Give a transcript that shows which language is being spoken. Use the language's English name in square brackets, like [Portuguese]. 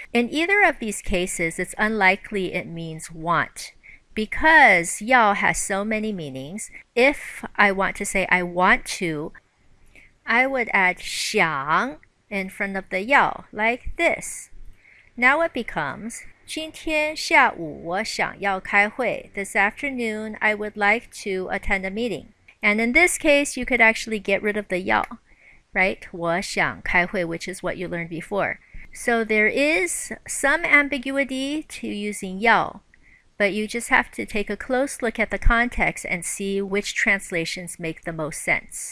[English] In either of these cases, it's unlikely it means want. Because 要 has so many meanings, if I want to say I want to, I would add 想 in front of the 要, like this. Now it becomes [Chinese] 今天下午我想要开会. [English] This afternoon, I would like to attend a meeting. And in this case, you could actually get rid of the 要, right? [Chinese] 我想开会, [English] which is what you learned before. So there is some ambiguity to using 要, but you just have to take a close look at the context and see which translations make the most sense.